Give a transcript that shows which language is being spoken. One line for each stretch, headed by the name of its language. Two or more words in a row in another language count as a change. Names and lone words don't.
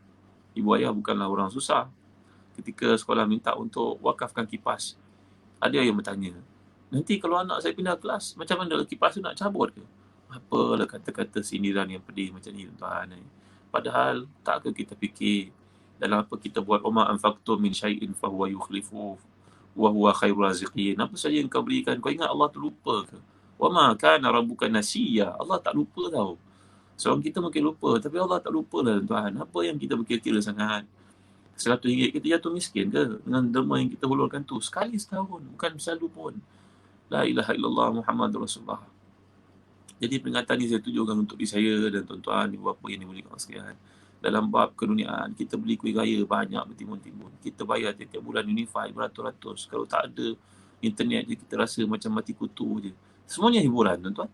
Malay: Ibu ayah bukanlah orang susah. Ketika sekolah minta untuk wakafkan kipas, ada yang bertanya, "Nanti kalau anak saya pindah kelas, macam mana kipas tu nak cabut ke?" Apalah kata-kata sindiran yang pedih macam ni, tuan. Padahal, takkah kita fikir dalam apa kita buat,
Arabic: "وما أنفقتم من شيء فهو يخلفه وهو خير الرازقين."
Malay: Apa saja yang kau berikan, kau ingat Allah terlupa ke?
Arabic: "وما كان ربك نسيا."
Malay: Allah tak lupa tau. Seorang kita mungkin lupa, tapi Allah tak lupa lah, tuan. Apa yang kita berkira-kira sangat? RM100 kita jatuh miskin ke dengan derma yang kita hulurkan tu? Sekali setahun, bukan selalu pun.
Arabic: لا إله إلا الله محمد رسول الله.
Malay: Jadi peringatan ni saya tujukan untuk diri saya dan tuan-tuan, ibu bapa yang dimuliakan Allah sekalian. Dalam bab keduniaan, kita beli kuih raya banyak bertimbun-timbun. Kita bayar tiap bulan Unify beratus-ratus. Kalau tak ada internet je, kita rasa macam mati kutu je. Semuanya hiburan, tuan-tuan.